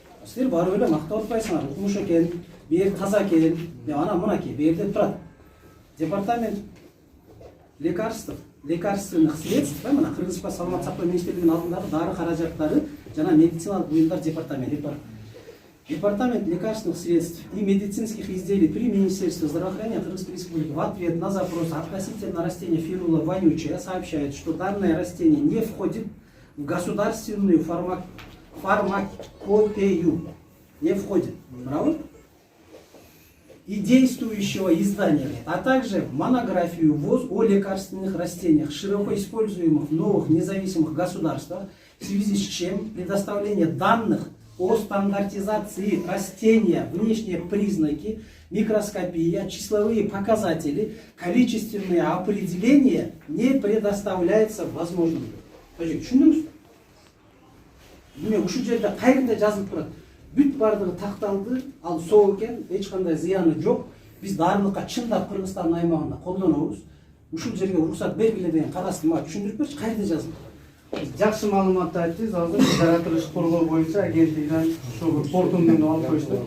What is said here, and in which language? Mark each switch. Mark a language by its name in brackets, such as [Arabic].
[Kyrgyz] Силер барып эле мактап атпайсыңар, укмуш экен, бу жер таза экен, деп анан мынакей, бу жерде турат. [Russian] Департамент лекарственных средств, [Kyrgyz] мына Кыргызстан саламат сактоо министрлигинин алдындагы дары каражаттары жана медициналык буюмдар департаменти бар. [Russian] Департамент лекарственных средств и медицинских изделий при Министерстве здравоохранения Кыргызской Республики в ответ на запрос относительно растения фирула вонючая сообщает, что данное растение не входит в государственную фармакопею. Не входит. Правильно? И действующего издания, а также монографию ВОЗ о лекарственных растениях, широко используемых в новых независимых государствах, в связи с чем предоставление данных о стандартизации растения, внешние признаки, микроскопия, числовые показатели, количественные определения не предоставляется возможным. [Kyrgyz] Түшүндүңүз? Мен ушул жерде кайрында жазылып турат. Бүт бардыгы такталды, ал соо экен, эч кандай зыяны жок. Биз дарылыкка чындап Кыргызстандын аймагында колдонобуз. Ушул жерге уруксат бергиле деген кагазды мага түшүндүрүп берчи, кайерде жазылып? Жакшы маалыматты айттыңыз. Азыр жаратылыш коргоо боюнча агенттигинен ушул портунду алып коюшту.